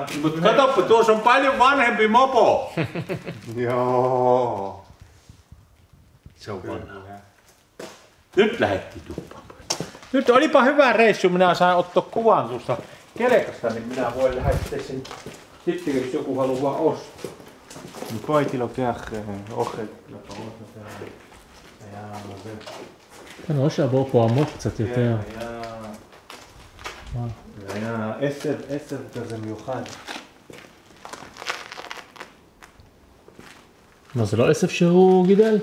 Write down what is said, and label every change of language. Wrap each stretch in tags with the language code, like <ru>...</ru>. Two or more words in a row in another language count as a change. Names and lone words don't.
<fi>Mutta katsoppa, tuossa on paljon vanhempi mopo. Joo. Se on vanha. Nyt lähdettiin tuppaan. Nyt olipa hyvä reissu, minä saan ottaa kuvan tuosta kelkasta, niin minä voin lähettää sen sitten, jos joku haluaa ostaa.</fi> <he>פה הייתי לוקח אוכל לפרות. היה זה. אני רואה שהבור פה עמוק קצת יותר. היה עשב כזה מיוחד. מה, זה לא עשב שהוא גידל?</he>